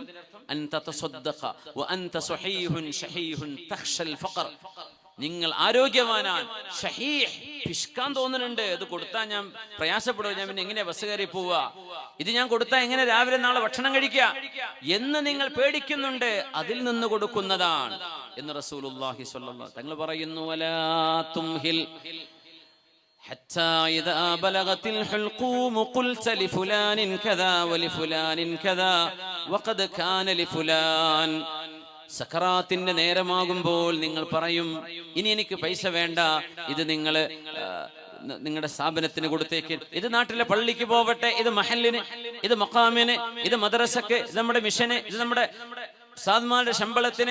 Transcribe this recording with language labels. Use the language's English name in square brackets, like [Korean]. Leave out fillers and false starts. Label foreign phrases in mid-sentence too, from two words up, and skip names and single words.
[Arabic] أن تصدق وأنت صحيح شحيح تخشى الفقر, [Malayalam] നിങ്ങൾ ആരോഗ്യവാനാണ്, ഷഹീഹ്, പിഷ്കാൻ തോന്നുന്നുണ്ട്, ഇത് കൊടുത്താൽ ഞാൻ പ്രയാസപ്പെടുക, ഞാൻ പിന്നെ എങ്ങനെ ബസ് കയറി പോവുക, ഇത് ഞാൻ കൊടുത്താൽ എങ്ങനെ രാവിലെ നാളെ ഭക്ഷണം കഴിക്കുക എന്ന് നിങ്ങൾ പേടിക്കുന്നുണ്ട്, അതിൽ നിന്ന് കൊടുക്കുന്നതാണ് എന്ന് [Arabic] رسول الله صلى الله [Malayalam] തങ്ങൾ പറയുന്നു. [Arabic] ولا تمهل حتى إذا بلغت الحلقوم قلت لفلان كذا ولفلان كذا وقد كان لفلان. [Malayalam] സക്കറാത്തിന്റെ നേരമാകുമ്പോൾ നിങ്ങൾ പറയും, ഇനി എനിക്ക് പൈസ വേണ്ട, ഇത് നിങ്ങളുടെ സ്ഥാപനത്തിന് കൊടുത്തേക്ക്, ഇത് നാട്ടിലെ പള്ളിക്ക് പോവട്ടെ, ഇത് മഹല്ലിന്, ഇത് മഖാമിന്, ഇത് മദ്രസക്ക്, ഇത് നമ്മുടെ മിഷന്, ഇത് നമ്മുടെ ഉസ്താദ്മാരുടെ ശമ്പളത്തിന്.